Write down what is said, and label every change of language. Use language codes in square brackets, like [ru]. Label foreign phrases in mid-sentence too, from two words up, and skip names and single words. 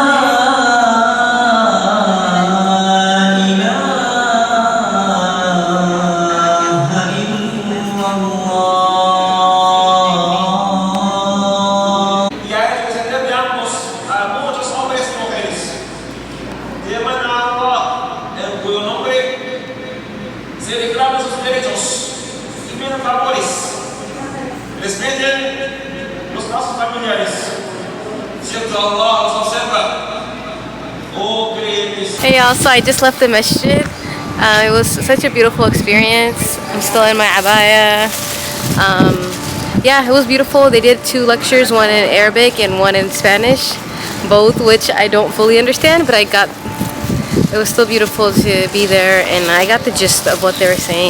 [ar] إله إلا الله. [es] Y a él les enviamos a muchos hombres y mujeres. Teman a Allah, en cuyo nombre se reclaman sus derechos y piden favores. Respeten los casos familiares. [en] Hey y'all, so I just left the masjid. It was such a beautiful experience. I'm still in my abaya. Yeah, it was beautiful. They did 2 lectures, one in Arabic and one in Spanish, both which I don't fully understand, but it was still beautiful to be there, and I got the gist of what they were saying.